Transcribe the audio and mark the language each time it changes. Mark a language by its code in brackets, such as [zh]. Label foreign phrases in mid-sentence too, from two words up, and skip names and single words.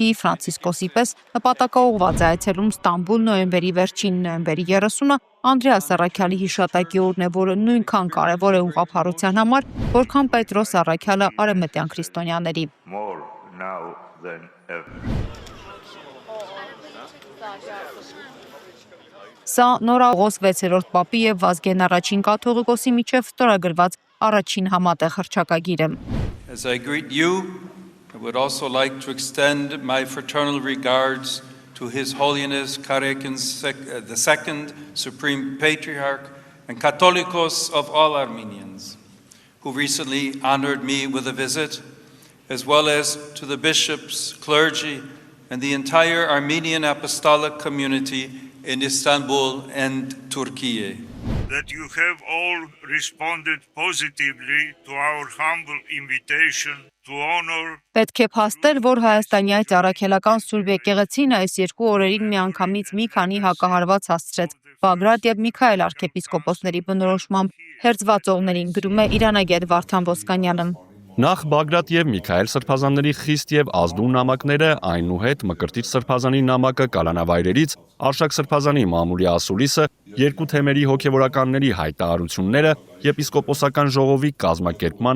[hy] Ֆրանցիսկոսի պես նպատակաուղղված է այցելում Ստամբուլ նոյեմբերի վերջին նոյեմբերի 30-ը Անդրեաս Առաքյալի հիշատակի օրն է, որը նույնքան կարևոր է ուղղափառության համար, որքան Պետրոս Առաքյալը արևմտյան քրիստոնյաների։ Սա Նորաղոս 6-րդ պապի եւ Վազգեն առաջին կաթողիկոսի միջև ստորագրված առաջին համատեղ հռչակագիրը։ [en] As I greet you, I would also like to extend my fraternal regards to His Holiness Karekin II, Supreme Patriarch and Catholicos of all Armenians, who recently honored me with a visit, as well as to the bishops, clergy, and the entire Armenian apostolic community in Istanbul and Turkey. That you have all responded positively to our humble invitation to honor. [hy] Պետք է փաստել, որ Հայաստանյայց առաքելական Սուրբ եկեղեցին այս երկու օրերին միանգամից մի քանի հակահարված հասցրեց Բագրատ եւ Միքայել arczepiskoposների բնորոշմամբ հերձվածողներին, գրում է իրանագետ Վարդան Ոսկանյանը։ Նախ Բագրատ եւ Միքայել սրբազանների խիստ եւ ազդու նամակները, այնուհետ Մկրտիչ սրբազանի նամակը Կալանավայրերից, Արշակ սրբազանի մամուլի ասուլիսը, երկու թեմերի հոգեվորականների հայտարարությունները, եպիսկոպոսական ժողովի կազմակերպման